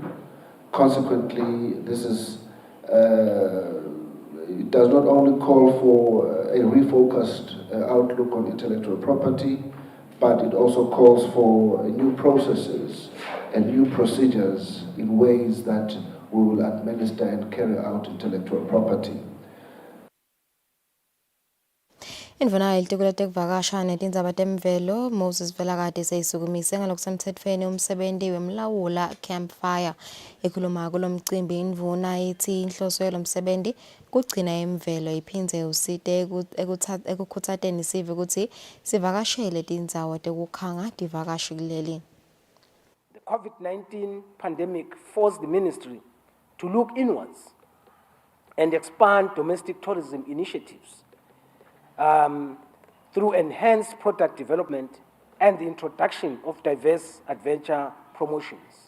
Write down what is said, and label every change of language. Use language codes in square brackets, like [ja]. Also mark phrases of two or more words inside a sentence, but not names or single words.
[en] Consequently, this is it does not only call for a refocused outlook on intellectual property, but it also calls for new processes and new procedures in ways that we will administer and carry out intellectual property. [ss] Indvuna yelitiko letekuvakasha netindzaba temvelo Moses Velakade seyisukumise ngalokusemtsetfweni umsebenti wemlawula campfire. Ekhuluma kulomcimbi indvuna ithi inhloso yalomsebenti kugcina imvelo iphindze usite ekukhuthateni sive ukuthi sivakashele tindzawo tekukhanga tivakashi kuleli. [en] The COVID-19 pandemic forced the ministry to look inwards and expand domestic tourism initiatives through enhanced product development and the introduction of diverse adventure promotions.